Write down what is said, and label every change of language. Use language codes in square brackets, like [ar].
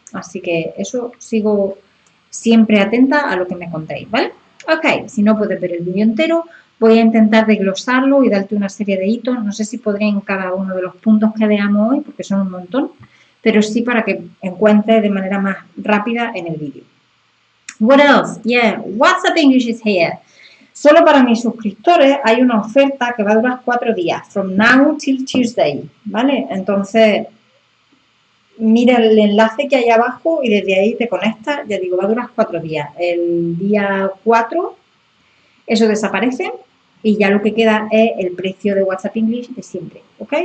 [es] Así que eso, sigo siempre atenta a lo que me contéis, ¿vale? Ok, si no puedes ver el vídeo entero, voy a intentar desglosarlo y darte una serie de hitos. No sé si podré en cada uno de los puntos que veamos hoy, porque son un montón, pero sí para que encuentres de manera más rápida en el vídeo. [en] What else? Yeah, WhatsApp English is here. [es] Solo para mis suscriptores hay una oferta que va a durar 4 días, [en] from now till Tuesday, [es] ¿vale? Entonces, mira el enlace que hay abajo y desde ahí te conectas. Ya digo, va a durar 4 días. El día 4, eso desaparece y ya lo que queda es el precio de WhatsApp English de siempre, ¿ok?